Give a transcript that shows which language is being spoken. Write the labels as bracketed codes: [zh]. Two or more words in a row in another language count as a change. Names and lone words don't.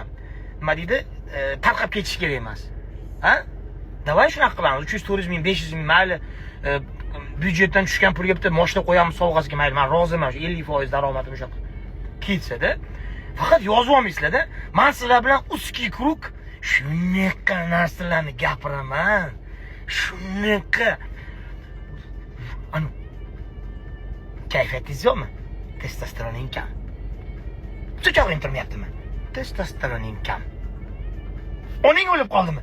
[uz] Nima deydi? Tarqab ketish kerak emas. Ha? Davay shunaqa qilamiz. 300-400 ming, 500 ming mayli byudjetdan tushgan pulga bitta mashina qo'yamiz sovg'asiga, mayli, men roziman, 50% daromadim o'sha ketsa-da. Faqat yozib olmaysizlar-da. Men sizlar bilan [ru] узкий круг [uz] shunaqa narsalarni gapiraman. Shunaqa. Anu. Kayfiyatingiz yo'qmi? Testosteroning kam. So'chog'ing turmayaptimi? Testosteroning kam. Oning o'lib qoldimi?